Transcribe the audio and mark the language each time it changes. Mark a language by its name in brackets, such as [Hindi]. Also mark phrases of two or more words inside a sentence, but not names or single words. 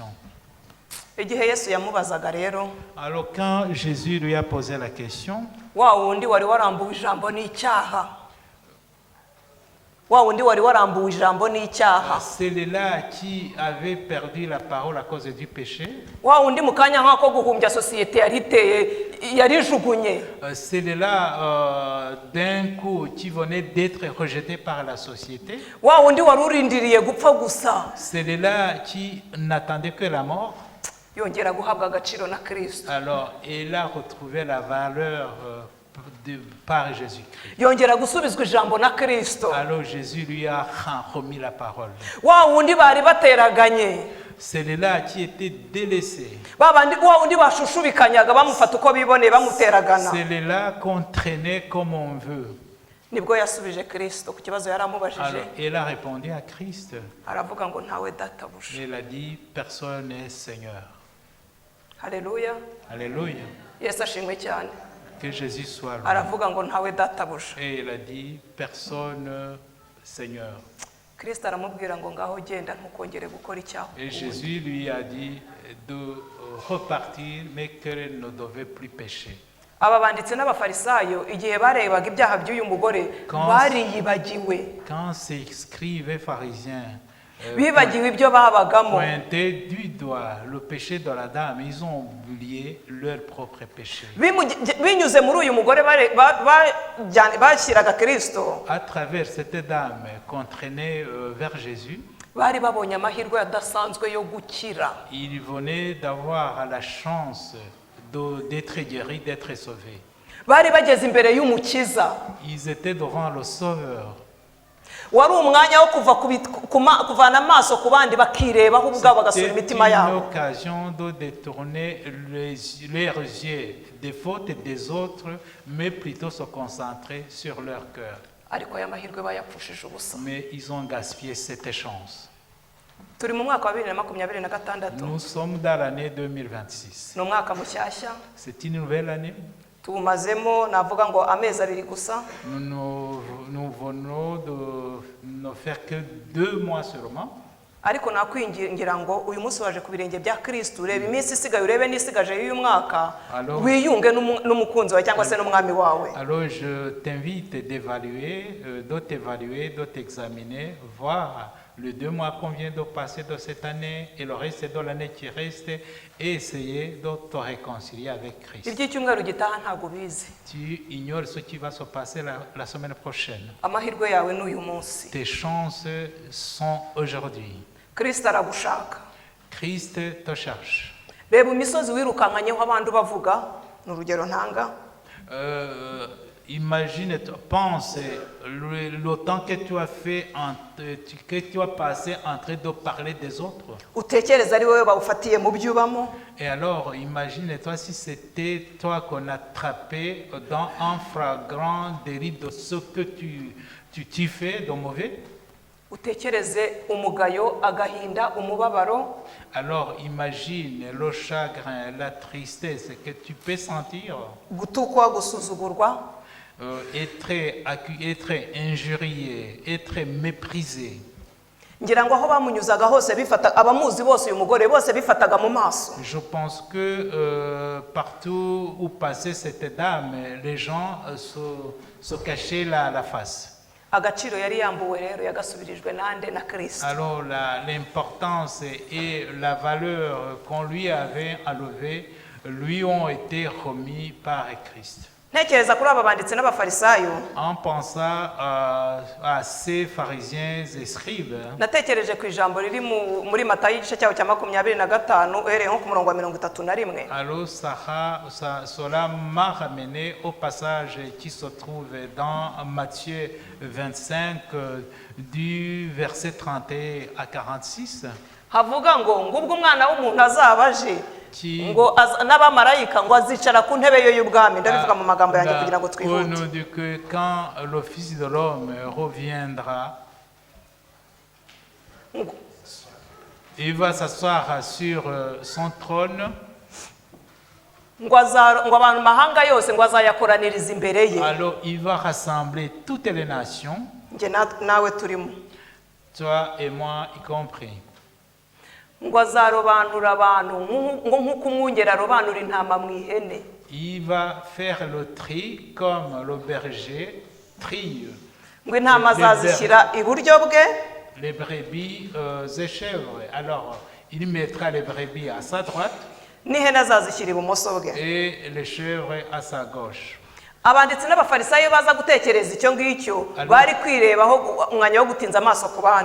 [Kinyarwanda] Igihe Yesu yamubazaga rero, [French] Alors quand Jésus lui a posé la question, [Kinyarwanda] wa wundi wari warambuwe ijambo n'icyaha, wa wundi wari warambuwe ijambo n'icyaha, [French] celui-là qui avait perdu la parole à cause du péché, [Kinyarwanda] wa wundi mu kanya nk'ako guhumbya sosiyete yari iteye yarijugunye, [French] celui-là d'un coup qui venait d'être rejeté par la société, [Kinyarwanda] wa wundi wari urindiriye gupfa gusa [French] celui-là qui n'attendait que la mort, [Kinyarwanda] yongera guhabwa agaciro na Kristo, [French] alors il a retrouvé la valeur par Jésus-Christ. [Kinyarwanda] yongera gusubizwa ijambo na Kristo. [French] Alors Jésus lui a remis la parole. [Kinyarwanda] Wa wundi bari bateraganye, [French] Celui-là qui était délaissé, [Kinyarwanda] wa wundi bashushubikanyaga bamufata uko biboneye bamuteragana, [French] celui-là qu'on traînait comme on veut. [Kinyarwanda] nibwo yasubije Kristo ku kibazo yari amubajije. [French] Alors il a répondu à Christ. [Kinyarwanda] Aravuga ngo ntawe databuja. [French] Il a dit, personne n'est Seigneur. [Kinyarwanda] Haleluya. [French] Alléluia. [Kinyarwanda] Yesu ashimwe cyane. [French] Que Jésus soit loué. [Kinyarwanda] Aravuga ngo ntawe databuja. [French] Et il a dit, personne Seigneur. [Kinyarwanda] Kristo aramubwira ngo ngaho genda ntukongere gukora icyaha. [French] Et Jésus lui a dit de repartir, mais qu'elle ne devait plus pécher. [Kinyarwanda] Aba banditsi n'abafarisayo igihe barebaga ibyaha by'uyu mugore bariyibagiwe, [French] Quand ces scribes et pharisiens [Kinyarwanda] bibagiwe ibyo babagamo, [French] pointaient du doigt le péché de la dame, ils ont oublié leur propre péché. [Kinyarwanda] binyuze muri uyu mugore bashyiraga Kristo, [French] À travers cette dame qu'on traînait vers Jésus, [Kinyarwanda] bari babonye amahirwe adasanzwe yo gukira. [French] ils venaient d'avoir la chance d'être guéris, d'être sauvés. [Kinyarwanda] Bari bageze imbere y'umukiza, [French] Ils étaient devant le Sauveur. [Kinyarwanda] wari umwanya wo kuvana amaso ku bandi bakirebaho ubwabo bagasura [French] C'était [Kinyarwanda] imitima [French] une [Kinyarwanda] yabo. [French] occasion de détourner leurs yeux des fautes des autres, mais plutôt se concentrer sur leur cœur. [Kinyarwanda] Ariko aya mahirwe bayapfushije ubusa. [French] Mais ils ont gaspillé cette chance. [Kinyarwanda] Turi mu mwaka wa 2026, [French] Nous sommes dans l'année 2026. [Kinyarwanda] ni umwaka mushyashya, [French] C'est une nouvelle année. [Kinyarwanda] tuwumazemo navuga ngo amezi 2 gusa, [French] Nous venons de ne faire que 2 mois seulement. [Kinyarwanda] ariko nakwingingira ngo uyu munsi waje ku birenge bya Kristo, urebe iminsi isigaye urebe n'isigaje y'uyu mwaka, [French] Alors- [Kinyarwanda] wiyunge n'umukunzi wawe cyangwa se n'umwami wawe. [French] Alors je t'invite d'évaluer, de t'évaluer, de t'examiner, voir les 2 mois qu'on vient de passer de cette année et le reste de l'année qui reste et essayer de te réconcilier avec Christ. [Kinyarwanda] Iby'icyumweru gitaha ntabwo bizi. [French] Tu ignores ce qui va se passer la semaine prochaine. [Kinyarwanda] Amahirwe yawe ni uyu munsi. [French] Tes chances sont aujourd'hui. [Kinyarwanda] Kristo aragushaka. [French] Christ te cherche. [Kinyarwanda] Reba imisozi wirukankanyeho abantu bavuga, ni urugero ntanga. [French] imagine, pense le temps que tu as fait, que tu as passé en train de parler des autres. [Kinyarwanda] utekereza ari wowe bawufatiye mu byo ubamo. [French] Et alors, imagine-toi si c'était toi qu'on attrapait dans un flagrant délit de ce que tu fais de mauvais. [Kinyarwanda] Utekereze umugayo, agahinda, umubabaro. [French] Alors, imagine le chagrin, la tristesse que tu peux sentir. [Kinyarwanda] Gutukwa, gusuzugurwa. [French] Être injurié, être méprisé. [Kinyarwanda] ngira ngo aho bamunyuzaga hose bifata abamuzi bose uyu mugore bose bifataga mu maso. [French] Je pense que partout où passait cette dame, les gens se cachaient la face. [Kinyarwanda] Agaciro yari yambuwe rero yagasubirijwe nande na Kristo. [French] Alors l'importance et la valeur qu'on lui avait enlevée lui ont été remis par Christ. [Kinyarwanda] Ntekereza kuri aba banditsi n'abafarisayo. [French] En pensant à ces pharisiens et scribes, [Kinyarwanda] Natekereje ku ijambo riri muri Matayo igice cyaho cya 25 uhereye nko ku murongo wa 31. [French] alors cela m'a ramené au passage qui se trouve dans Matthieu 25 du verset 31 à 46. [Kinyarwanda] Havuga ngo ngubwo umwana w'umuntu azabaje ngo n'abamarayika ngo azicara ku ntebe yo y'ubwami. Ndabivuga mu magambo yanjye kugira ngo twihute. [French] Que quand le Fils de l'homme reviendra, il va s'asseoir sur son trône. [Kinyarwanda] Ngo abantu mahanga yose ngo azayakoraniriza imbere ye. [French] Alors il va rassembler toutes les nations, [Kinyarwanda] Nge nawe turimo. [French] toi et moi y compris. [Kinyarwanda] Ngo azarobanura abantu nk'uko umwungeri arobanura intama mu ihene. [French] Il va faire le tri comme le berger trie [Kinyarwanda] Ngo intama azazishyira iburyo bwe, [French] les brebis et chèvres. Alors il mettra les brebis à sa droite [Kinyarwanda] n'ihene azazishyira ibumoso bwe. [French] et les chèvres à sa gauche. [Kinyarwanda] Abanditsi n'abafarisayo baza gutekereza icyo ngicyo bari kwirebaho umwanya wo gutinza amaso ku bandi.